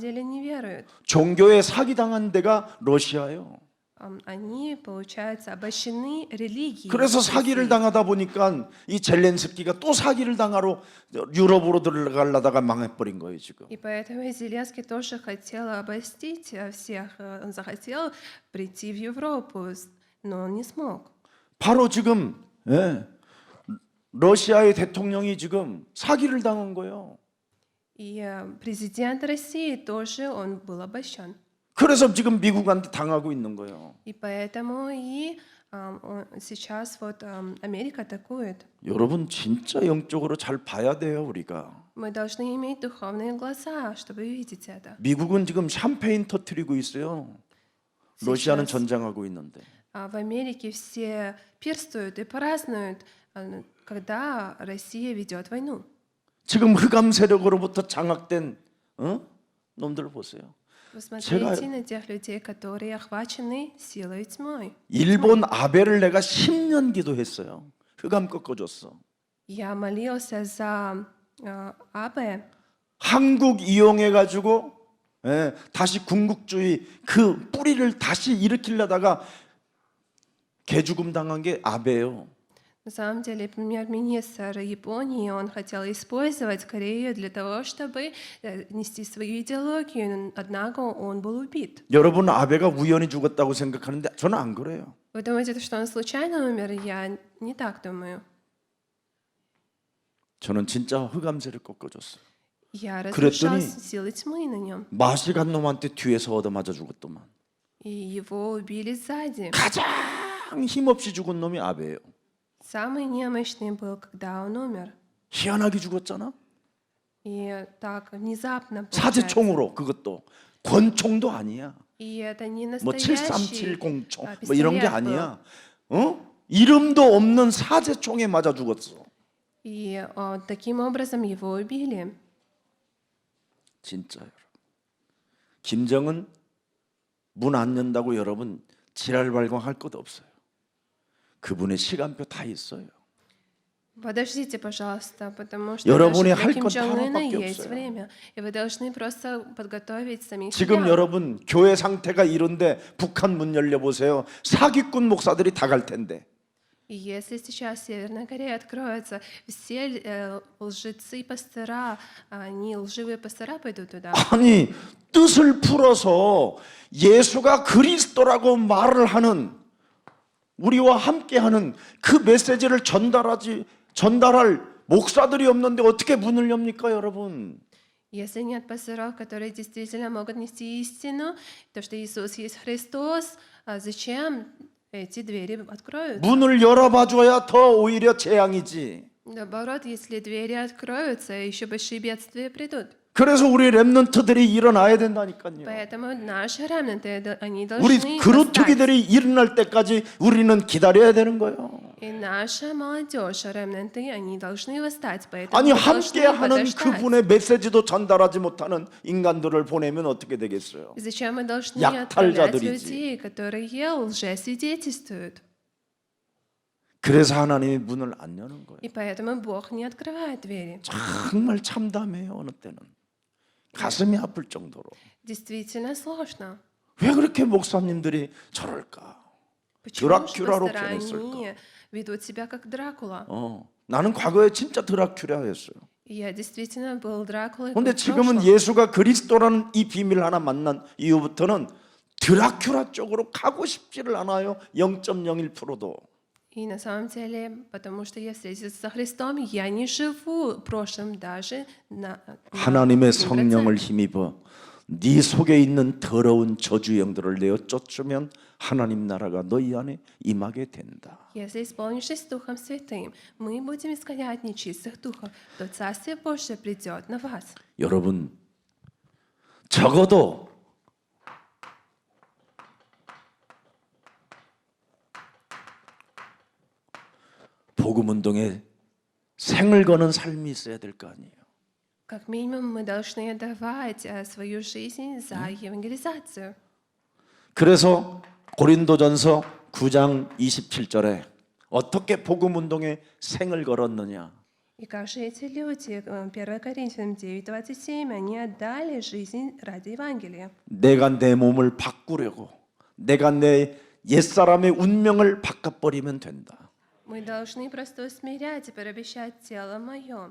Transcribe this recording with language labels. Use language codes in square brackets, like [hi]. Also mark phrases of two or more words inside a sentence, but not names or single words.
[ru] На самом деле не веруют. [ko] 종교에 사기당한 데가 러시아예요. [ru] они, получается, обольщены религией. [ko] 그래서 사기를 당하다 보니까 이 젤렌스키가 또 사기를 당하러 유럽으로 들어가려다가 망해버린 거예요 지금. [ru] И поэтому Зеленский тоже хотел обольстить всех. Он захотел прийти в Европу, но он не смог. [ko] 바로 지금 러시아의 대통령이 지금 사기를 당한 거예요. [ru] И президент России тоже, он был обольщен. [ko] 그래서 지금 미국한테 당하고 있는 거예요. [ru] И поэтому сейчас вот Америка атакует. [ko] 여러분 진짜 영적으로 잘 봐야 돼요 우리가. [ru] Мы должны иметь духовные глаза, чтобы видеть это. [ko] 미국은 지금 샴페인 터트리고 있어요. 러시아는 전쟁하고 있는데. [ru] А в Америке все пирствуют и празднуют, когда Россия ведет войну. [ko] 지금 흑암 세력으로부터 장악된 놈들 보세요. [ru] Посмотрите на тех людей, которые охвачены силой тьмой. [ko] 일본 아베를 내가 10년 기도했어요. 흑암 꺾어줬어. [ru] Я молился за АБ. [ko] 한국 이용해 가지고 다시 군국주의 그 뿌리를 다시 일으키려다가 개죽음 당한 게 아베예요. [ru] На самом деле, премьер-министр Японии, он хотел использовать Корею для того, чтобы нести свою идеологию, однако он был убит. [ko] 여러분 아베가 우연히 죽었다고 생각하는데 저는 안 그래요. [ru] Вы думаете, что он случайно умер? Я не так думаю. [ko] 저는 진짜 흑암세를 꺾어줬어요. [ru] Я разрушал [ko] 그랬더니 [ru] силы тьмы на нем. [ko] 마식한 놈한테 뒤에서 얻어맞아 죽었더만. [ru] И его убили сзади. [ko] 가장 힘없이 죽은 놈이 아베예요. [ru] Самый немощный был, когда он умер. [ko] 희한하게 죽었잖아. [ru] И так внезапно получается. [ko] 사제총으로 그것도 권총도 아니야. [ru] И это не [ko] 뭐 [ru] настоящий [ko] 737 총, 뭐 이런 게 [ru] пистолет был. [ko] 아니야. 이름도 없는 사제총에 맞아 죽었어. [ru] И таким образом его убили. [ko] 진짜 여러분. 김정은 문 안 연다고 여러분 지랄 발광할 것 없어요. 그분의 시간표 다 있어요. [ru] Подождите, пожалуйста, потому что [ko] 여러분이 [ru] даже [ko] 할 [ru] для [ko] 건 [ru] Ким Чен Ына [ko] 하나밖에 [ru] есть [ko] 없어요. [ru] время, и вы должны просто подготовить самих [ko] 지금 [ru] себя. [ko] 여러분 교회 상태가 이런데 북한 문 열려 보세요. 사기꾼 목사들이 다 갈 텐데. [ru] И если сейчас Северная Корея откроется, все лжецы пастора, они лживые пастора пойдут туда. [ko] 아니 뜻을 풀어서 예수가 그리스도라고 말을 하는 우리와 함께하는 그 메시지를 전달할 목사들이 없는데 어떻게 문을 엽니까, 여러분? [ru] Если нет пасторов, которые действительно могут нести истину, то, что Иисус есть Христос, зачем эти двери откроют? [ko] 문을 열어봐줘야 더 오히려 재앙이지. [ru] Наоборот, если двери откроются, еще большие бедствия придут. [ko] 그래서 우리 렘넌트들이 일어나야 된다니까요. [ru] Поэтому наши ремнанты, они [ko] 우리 [ru] должны восстать. [ko] 그루트기들이 일어날 때까지 우리는 기다려야 되는 거예요. [ru] И наша молодежь, ремнанты, они должны восстать. Поэтому [ko] 아니 [ru] мы должны [ko] 함께하는 [ru] подождать. [ko] 그분의 메시지도 전달하지 못하는 인간들을 보내면 어떻게 되겠어요? [ru] И зачем мы должны [ko] 약탈자들이지. [ru] отправлять людей, которые лжесвидетельствуют? [ko] 그래서 하나님이 문을 안 여는 거예요. [ru] И поэтому Бог не открывает двери. [ko] 정말 참담해요 어느 때는. 가슴이 아플 정도로. [ru] Действительно сложно. [ko] 왜 그렇게 목사님들이 저럴까? [ru] Почему же [ko] 드라큘라로 [ru] пастора, [ko] 변했을까? [ru] они ведут себя как Дракула? [ko] 나는 과거에 진짜 드라큘라였어요. [ru] И я действительно был Дракулой. [ko] 근데 [ru] в [ko] 지금은 [ru] прошлом. [ko] 예수가 그리스도라는 이 비밀 하나 만난 이후부터는 드라큘라 쪽으로 가고 싶지를 않아요. 0.01%도. [ru] И на самом деле, потому что я встретился со Христом, я не живу прошлым даже на [ko] 하나님의 [ru] 1%. [ko] 성령을 힘입어 네 속에 있는 더러운 저주 영들을 내어 쫓으면 하나님 나라가 너희 안에 임하게 된다. [ru] Если исполнившись Духом Святым, мы будем изгонять нечистых духов, то Царствие Божие придет на вас. [ko] 여러분 적어도 복음 운동에 생을 거는 삶이 있어야 될 거 아니에요. [ru] Как минимум, мы должны отдавать свою жизнь за евангелизацию. [ko] 그래서 고린도전서 9장 27절에 어떻게 복음 운동에 생을 걸었느냐? [ru] И как же эти люди, 1 Коринфянам 9:27, они отдали жизнь ради Евангелия. [ko] 내가 내 몸을 바꾸려고, 내가 내 옛사람의 운명을 바꿔버리면 된다. [ru] Мы должны просто усмирять и порабощать тело мое.